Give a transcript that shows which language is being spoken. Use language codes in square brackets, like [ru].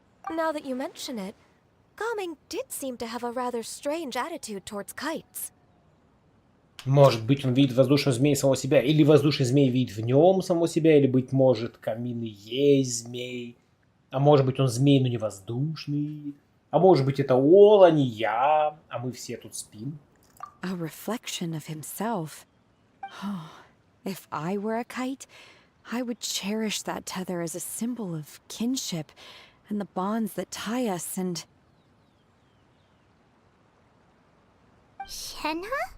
[en] Now that you mention it, Gao Ming did seem to have a rather strange attitude towards kites. [ru] Может быть, он видит воздушный змей самого себя, или воздушный змей видит в нем самого себя, или, быть может, камин и есть змей. А может быть, он змей, но не воздушный. А может быть, это он, а не я, а мы все тут спим. [en] A reflection of himself. If I were a kite, I would cherish that tether as a symbol of kinship and the bonds that tie us and... Shenhe?